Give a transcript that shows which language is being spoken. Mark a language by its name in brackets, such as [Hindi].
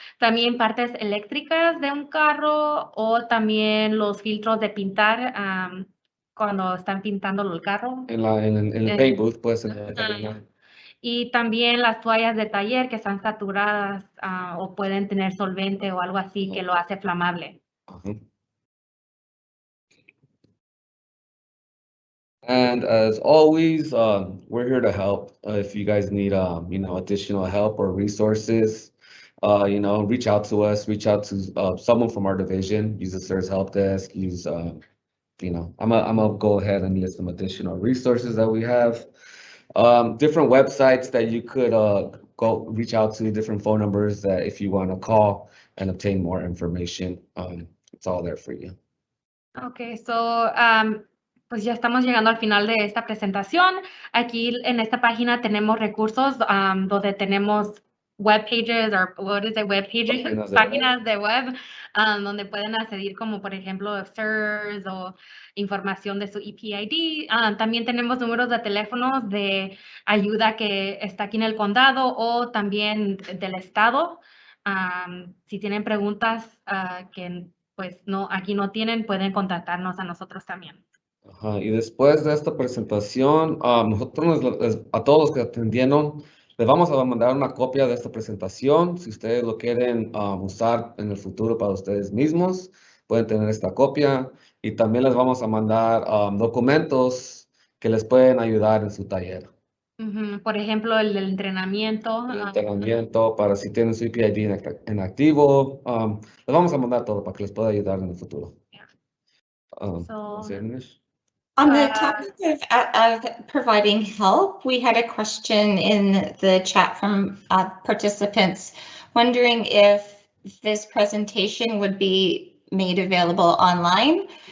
[Spanish] También partes eléctricas de un carro, o también los filtros de pintar cuando están pintando el carro. En el paint booth puede ser también. Y también las toallas de taller que están saturadas o pueden tener solvente o algo así que lo hace flamable. [English] And as always, we're here to help. If you guys need, additional help or resources, reach out to us, reach out to someone from our division, use the CERS help desk, use, I'm gonna go ahead and list some additional resources that we have. Different websites that you could go reach out to, different phone numbers that if you want to call and obtain more information, it's all there for you. Okay, so [Spanish] pues ya estamos llegando al final de esta presentación. Aquí en esta página tenemos recursos donde tenemos [English] web pages, [Spanish] Páginas de páginas de web, donde pueden acceder como por ejemplo CERS o información de su EPID. También tenemos números de teléfonos de ayuda que está aquí en el condado o también del estado. Si tienen preguntas que pues no, aquí no tienen, pueden contactarnos a nosotros también. Ajá, y después de esta presentación, a todos los que atendieron, les vamos a mandar una copia de esta presentación. Si ustedes lo quieren usar en el futuro para ustedes mismos, pueden tener esta copia. Y también les vamos a mandar documentos que les pueden ayudar en su taller. Por ejemplo, el del entrenamiento. El entrenamiento para si tienen su EPID en activo. Les vamos a mandar todo para que les pueda ayudar en el futuro. [English] So- [Spanish] ¿sí, English? [English] On the topic of providing help, we had a question in the chat from participants wondering if this presentation would be made available online.